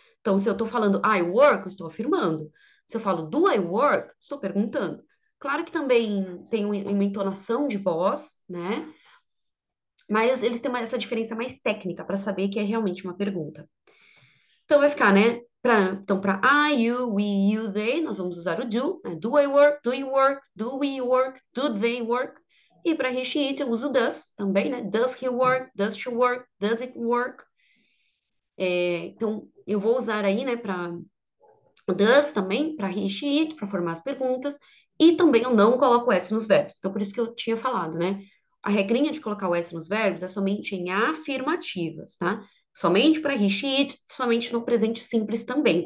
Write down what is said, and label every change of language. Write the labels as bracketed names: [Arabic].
[Portuguese] Então, se eu estou falando [English] I work, [Portuguese] eu estou afirmando. Se eu falo [English] do I work, [Portuguese] estou perguntando. Claro que também tem uma entonação de voz, né? Mas eles têm essa diferença mais técnica para saber que é realmente uma pergunta. Então, vai ficar, né? Então, para I, you, we, you, they, nós vamos usar o do, né? [English] Do I work, do you work, do we work, do they work. [Portuguese] E para he, she, it, eu uso does também, né? [English] Does he work, does she work, does it work. [Portuguese] Então, eu vou usar aí, né, para o does também, para he, she, it, para formar as perguntas. E também eu não coloco S nos verbos. Então, por isso que eu tinha falado, né? A regrinha de colocar o S nos verbos é somente em afirmativas, tá? Somente para he, she, it, somente no presente simples também.